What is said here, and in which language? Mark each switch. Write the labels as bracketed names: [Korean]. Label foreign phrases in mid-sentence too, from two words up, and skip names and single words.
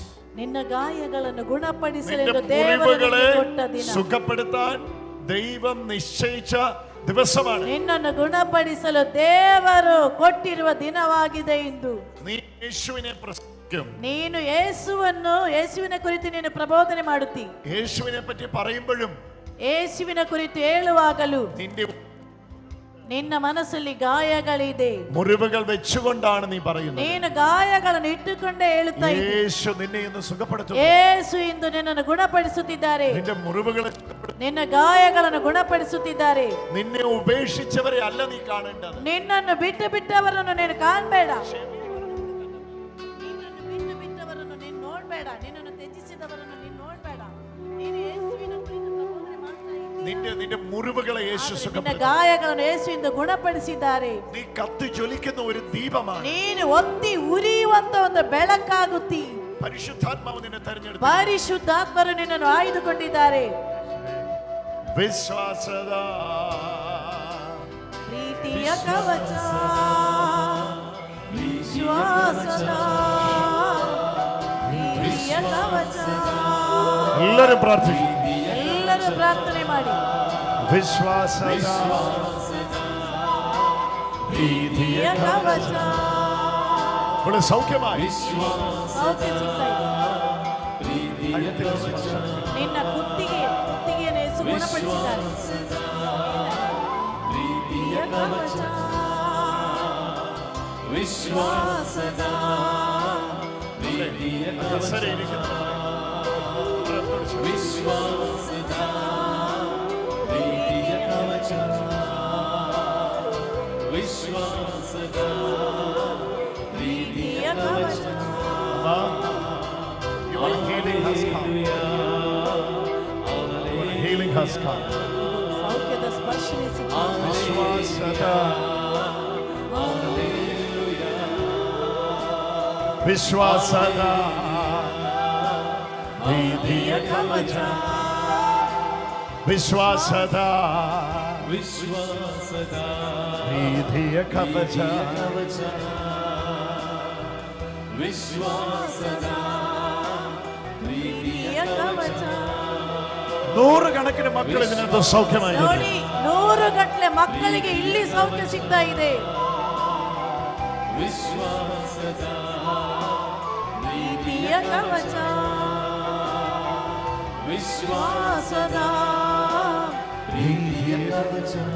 [Kannada] ನಿನ್ನ ಗಾಯಗಳನ್ನು ಗುಣಪಡಿಸಲೆಂದು ದೇವರು ಕೊಟ್ಟ ದಿನ, [Malayalam] സുഖപ്പെടുത്താൻ ദൈവം നിശ്ചയിച്ച ദിവസമാണ്. [Kannada] ನಿನ್ನನ್ನು ಗುಣಪಡಿಸಲು ದೇವರು ಕೊಟ್ಟಿರುವ ದಿನವಾಗಿದೆ ಇಂದು. [Malayalam] നീ യേശുവിനെ പ്രസംഗിക്കും, [Kannada] ನೀನು ಯೇಸುವಿನ ಕುರಿತು ನೀನು ಪ್ರಬೋಧನೆ ಮಾಡುತ್ತಿ. [Malayalam] യേശുവിനെ പറ്റി പറയുമ്പോഴും [Kannada] ಯೇಸುವಿನ ಕುರಿತು ಹೇಳುವಾಗಲೂ [Malayalam] നിന്റെ [Kannada] ನಿನ್ನ ಮನಸ್ಸಲ್ಲಿ ಗಾಯಗಳಿದೆ, [Malayalam] മുറിവുകൾ വെച്ചുകൊണ്ടാണ് നീ പറയുന്നത്. [Kannada] ನೀನು ಗಾಯಗಳನ್ನು ಇಟ್ಟುಕೊಂಡೇ ಹೇಳುತ್ತಾ ಇದ್ದೀ. [Malayalam] യേശു നിന്നെ ഇന്ന് സുഖപ്പെടുത്തുന്നു. [Kannada] ಯೇಸು ಇಂದು ನಿನ್ನನ್ನು ಗುಣಪಡಿಸುತ್ತಿದ್ದಾರೆ, [Malayalam] നിന്റെ മുറിവുകളെ, [Kannada] ನಿನ್ನ ಗಾಯಗಳನ್ನು ಗುಣಪಡಿಸುತ್ತಿದ್ದಾರೆ. [Malayalam] നിന്നെ ഉപേക്ഷിച്ചവരെ അല്ല നീ കാണേണ്ടത്, [Kannada] ನಿನ್ನನ್ನು ಬಿಟ್ಟವರನ್ನು ನೀನು ಕಾಣಬೇಡ, ನಿನ್ನನ್ನು ಬಿಟ್ಟವರನ್ನು ನೀನು ನೋಡಬೇಡ, ನಿನ್ನನ್ನು ತ್ಯಜಿಸಿದವರನ್ನು ನೀನು ನೋಡಬೇಡ. ನೀನು ಯೇಸುವಿನ ಕುರಿತು ಪ್ರಬೋಧನೆ ಮಾಡ್ತಾ ಇದ್ದೀ. [Malayalam] നിന്റെ മുറിവുകളെ യേശു [Kannada] ನಿನ್ನ [Malayalam] സുഖപ്പെടുത്തുന്നു. [Kannada] ಗಾಯಗಳನ್ನು ಯೇಸುವಿಂದ ಗುಣಪಡಿಸಿದ್ದಾರೆ. [Malayalam] നീ കത്തി ജ്വലിക്കുന്ന ഒരു ദീപമാണ്. [Kannada] ನೀನು ಒತ್ತಿ ಉರಿಯುವಂತ ಒಂದು ಬೆಳಕಾಗುತ್ತಿ. [Malayalam] പരിശുദ്ധാത്മാവ് നിന്നെ തെരഞ്ഞെടുത്തു, [Kannada] ಪರಿಶುದ್ಧಾತ್ಮರು ನಿನ್ನನ್ನು ಆಯ್ದುಕೊಂಡಿದ್ದಾರೆ. വിശ്വാസದ ಪ್ರೀತಿಯ ಕವಚ, ವಿಶ್ವಾಸದ ಪ್ರೀತಿಯ ಕವಚ. [Malayalam] എല്ലാവരും പ്രാർത്ഥിക്കും, [Kannada] ಎಲ್ಲರೂ ಪ್ರಾರ್ಥನೆ ಮಾಡಿ. വിശ്വാസದ ಪ್ರೀತಿಯ ಕವಚ. [Malayalam] ഇവിടെ സൗഖ്യമായി, [Kannada] ಸೌಖ್ಯ ಸಿಗ್ತಾ ಇದೆ. ನಿನ್ನ ಕುತ್ತಿಗೆಯನ್ನು ಯೇಸು ಗುಣಪಡಿಸಿದ್ದಾರೆ. ಪ್ರೀತಿಯ ಕವಚ, ವಿಶ್ವಾಸದ ವಿಶ್ವಾಸದ ಪ್ರೀತಿಯ ಕವಚ, ವಿಶ್ವಾಸದ ಪ್ರೀತಿಯ ಕವಚ. [English] Your healing has come. Your healing has come. [Kannada] ಸೌಖ್ಯದ ಸ್ಪರ್ಶನೆ ಸಿಕ್ಕಿದೆ. ವಿಶ್ವಾಸದ ವಿಶ್ವಾಸದ ಪ್ರೀತಿಯ ಕವಚ, ವಿಶ್ವಾಸದ ಪ್ರೀತಿಯ ಕವಚ, ವಿಶ್ವಾಸದ ಪ್ರೀತಿಯ ಕವಚ. [Malayalam] നൂറുകണക്കിന് മക്കൾ ഇതിനകത്ത് സൗഖ്യമായി. [Kannada] ನೋಡಿ 100 ಗಟ್ಟಲೆ ಮಕ್ಕಳಿಗೆ ಇಲ್ಲಿ ಸೌಖ್ಯ ಸಿಗ್ತಾ ಇದೆ. ವಿಶ್ವಾಸದ ಪ್ರೀತಿಯ ಕವಚ, ವಿಶ್ವಾಸದ ಪ್ರೀತಿಯ ಕವಚ,